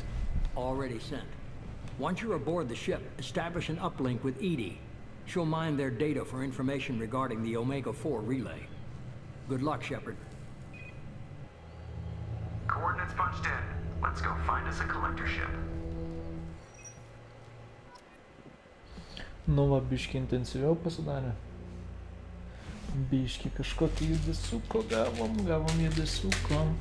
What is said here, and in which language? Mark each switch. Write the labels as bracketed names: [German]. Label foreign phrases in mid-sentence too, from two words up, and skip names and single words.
[English] Already sent. Once you're aboard the ship, establish an uplink with Edie. She'll mine their data for information regarding the Omega-4 relay. Good luck, Shepard. Coordinates punched in. Let's go find us a collector ship. [Lithuanian] Nu va, biški intensyviau pasidarė. Biški kažkokį judesiuko gavom judesiuko.